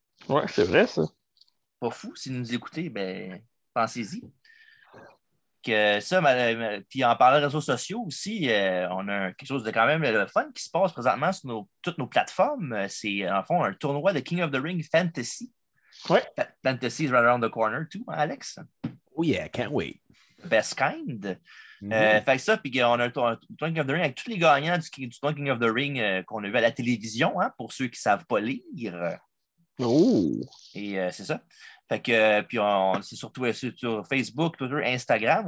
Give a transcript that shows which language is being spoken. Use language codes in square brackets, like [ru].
[fr] Ouais, c'est vrai, ça. Pas fou. Si vous nous écoutez, ben, pensez-y. Que ça, puis en parlant de réseaux sociaux aussi, on a quelque chose de quand même le fun qui se passe présentement sur toutes nos plateformes. C'est en fond un tournoi de King of the Ring Fantasy. Ouais. [en] Fantasy is right around the corner too, [fr] hein, [en] Alex? Oh yeah, can't wait. Best kind. [fr] Fait que ça, puis on a un tournoi King of the Ring avec tous les gagnants du tournoi King of the Ring qu'on a vu à la télévision, hein, pour ceux qui ne savent pas lire. Oh! Et c'est ça. Fait que, puis c'est surtout sur Facebook, Twitter, Instagram.